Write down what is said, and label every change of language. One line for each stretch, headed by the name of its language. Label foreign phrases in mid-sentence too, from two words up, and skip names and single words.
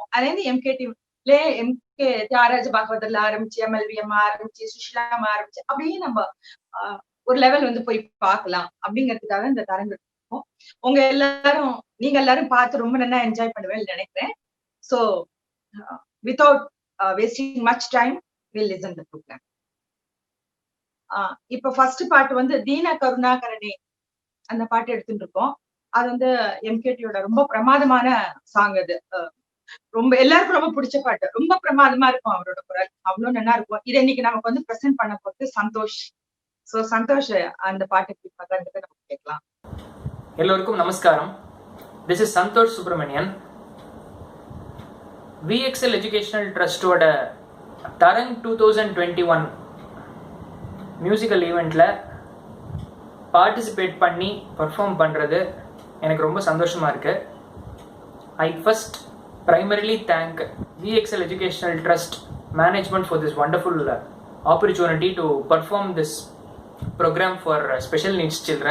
Tamil: அதே இருந்து எம்கேடில எம்கே தியாகராஜ பாகவதர்ல ஆரம்பிச்சு, எம்எல்விஎம் ஆரம்பிச்சு, சுஷிலாமா ஆரம்பிச்சு அப்படியே நம்ம ஒரு லெவல் வந்து போய் பார்க்கலாம் அப்படிங்கிறதுக்காக இந்த தரங்கு இருக்கும். உங்க எல்லாரும் நீங்க எல்லாரும் பார்த்து ரொம்ப நல்லா என்ஜாய் பண்ணுவேன்னு நினைக்கிறேன்.
English: So without wasting much time will listen the program.
Tamil: இப்ப ஃபர்ஸ்ட் பாட்டு வந்து தீன கருணாகரனே அந்த பாட்டு எடுத்துட்டு இருக்கோம். அது வந்து எம்கேடியோட ரொம்ப பிரமாதமான சாங். அது ரொம்ப எல்லாருக்கும் ரொம்ப பிடிச்ச பாட்டு. ரொம்ப பிரமாதமா இருக்கும் அவரோட குரல், அவ்வளவு நல்லா இருக்கும். இதை இன்னைக்கு நமக்கு வந்து பிரசன்ட் பண்ண போறது சந்தோஷ். சோ சந்தோஷ் அந்த பாட்டுக்கு பக்கத்துக்கு நம்ம கேட்கலாம். எல்லோருக்கும் நமஸ்காரம்.
English: திஸ் இஸ் சந்தோஷ் சுப்பிரமணியன்.
Tamil: விஎக்ஸ்எல் எஜுகேஷனல் ட்ரஸ்டோட தரங் 2021 மியூசிக்கல் ஈவெண்ட்டில் பார்ட்டிசிபேட் பண்ணி பர்ஃபார்ம் பண்ணுறது எனக்கு ரொம்ப சந்தோஷமாக இருக்குது.
English: I first primarily thank VXL Educational Trust management for this wonderful opportunity to perform this program for special needs children.